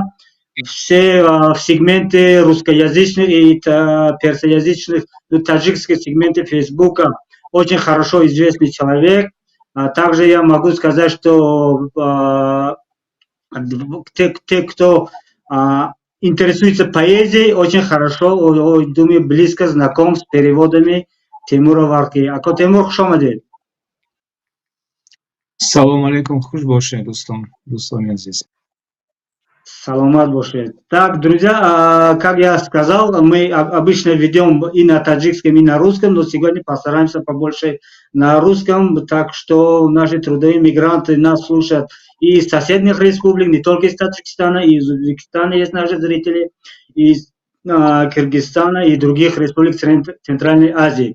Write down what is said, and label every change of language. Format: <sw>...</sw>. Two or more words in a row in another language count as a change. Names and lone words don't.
<ru>Все в сегменте русскоязычных и персоязычных, таджикских сегментов Фейсбука очень хорошо известный человек. Также я могу сказать, что те, кто интересуется поэзией, очень хорошо, думаю, близко знаком с переводами Тимура Варки.</ru> <tg>Ако Тимур, хуш омадед. Салам алейкум, хуш бошед, Достон азиз. Саламат бошед.</tg> <ru>Так, друзья, как я сказал, мы обычно ведем и на таджикском, и на русском, но сегодня постараемся побольше на русском, так что наши трудовые мигранты нас слушают и из соседних республик, не только из Таджикистана, и из Узбекистана есть наши зрители, и из Кыргызстана, и других республик Центральной Азии.</ru>